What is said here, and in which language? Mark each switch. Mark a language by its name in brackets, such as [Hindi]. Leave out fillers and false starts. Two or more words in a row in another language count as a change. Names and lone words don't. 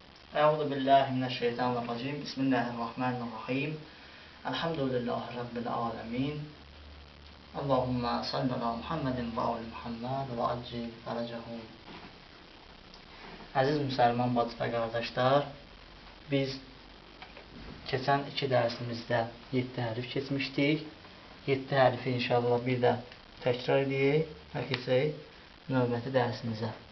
[Arabic] أعوذ بالله من الشيطان الرجيم. بسم الله الرحمن الرحيم. الحمد لله رب العالمين. اللهم صل على محمد وآل محمد وعجل فرجهم. [Azerbaijani] Əziz müsəlman bacı və qardaşlar, biz keçən iki dərsimizdə 7 hərf keçmişdik. 7 hərfi inşallah bir də təkrar edək və keçək növbəti dərsimizə.